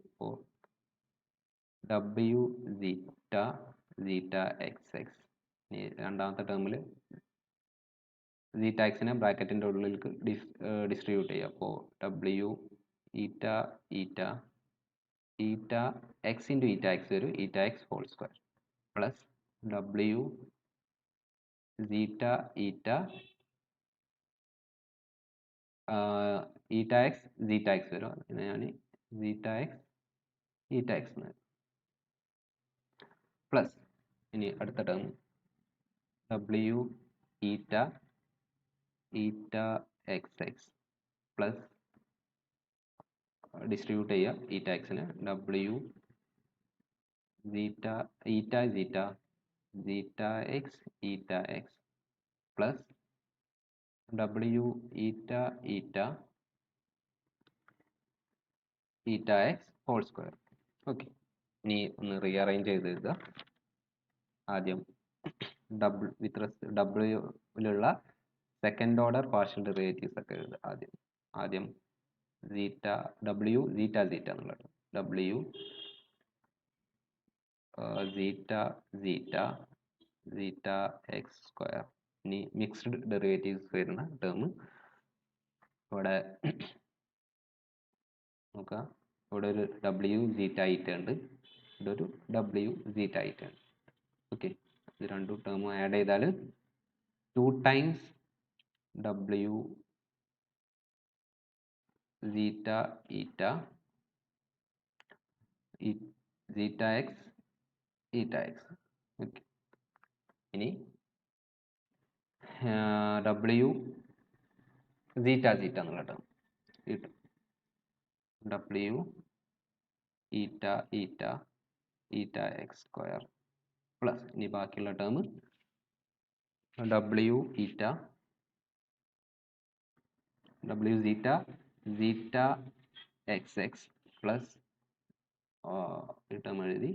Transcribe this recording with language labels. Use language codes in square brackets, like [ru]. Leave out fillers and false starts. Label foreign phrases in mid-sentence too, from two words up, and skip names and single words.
[ml] അപ്പോൾ [en] w zeta zeta x x [ml] ഇനി രണ്ടാമത്തെ ടേമിൽ zeta എക്സിനെ ബ്രാക്കറ്റിൻ്റെ ഉള്ളിലേക്ക് ഡിസ്ട്രിബ്യൂട്ട് ചെയ്യുക. [en] അപ്പോൾ w eta eta eta x into eta x വരും, eta x whole square plus w zeta eta eta x zeta x [ml] വരും, അതിന് ഞാൻ [en] zeta x eta x [ml] എന്ന് പ്ലസ് ഇനി അടുത്ത ടേം [en] w eta eta x x plus distribute [ml] ചെയ്യുക eta എക്സിന് [en] w zeta eta zeta zeta x eta x plus w eta eta eta x whole square. [ml] ഓക്കെ, ഇനി ഒന്ന് റീഅറേഞ്ച് ചെയ്ത് എഴുതുക. ആദ്യം w-ലുള്ള [en] second order partial derivatives [ml] ഒക്കെ എഴുതുക. ആദ്യം [en] w zeta zeta [ml] എന്നുള്ളത് [en] w zeta zeta zeta x square. [ml] ഇനി [en] mixed derivatives [ml] വരുന്ന ടേം ഇവിടെ നോക്കുക. ഇവിടെ ഒരു [en] w zeta eta [ml] ഉണ്ട്, ഇവിടെ ഒരു [en] w zeta eta [ml] ഉണ്ട്. ഓക്കെ, ഇത് രണ്ടും [en] term add [ml] ചെയ്താൽ [en] 2 times w zeta eta zeta x eta x. [ml] ഓക്കെ, ഇനി [en] w zeta [ml] എന്നുള്ള ടേം കിട്ടും. [en] w eta eta eta x square plus [ml] ഇനി ബാക്കിയുള്ള [en] term w eta w zeta x x plus [ml] ഈ ടേം എഴുതി.